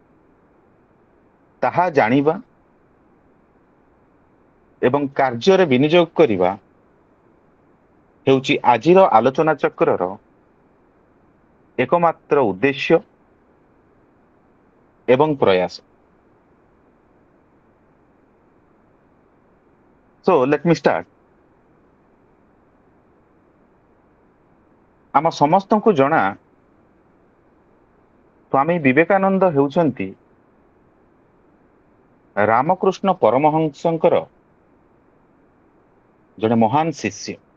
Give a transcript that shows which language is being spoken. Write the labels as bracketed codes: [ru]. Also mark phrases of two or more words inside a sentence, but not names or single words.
[or] ତାହା ଜାଣିବା ଏବଂ କାର୍ଯ୍ୟରେ ବିନିଯୋଗ କରିବା ହେଉଛି ଆଜିର ଆଲୋଚନା ଚକ୍ରର ଏକମାତ୍ର ଉଦ୍ଦେଶ୍ୟ ଏବଂ ପ୍ରୟାସ। [en] So let me start. [or] ଆମ ସମସ୍ତଙ୍କୁ ଜଣା ସ୍ୱାମୀ ବିବେକାନନ୍ଦ ହେଉଛନ୍ତି ରାମକୃଷ୍ଣ ପରମହଂସଙ୍କର ଜଣେ ମହାନ ଶିଷ୍ୟ।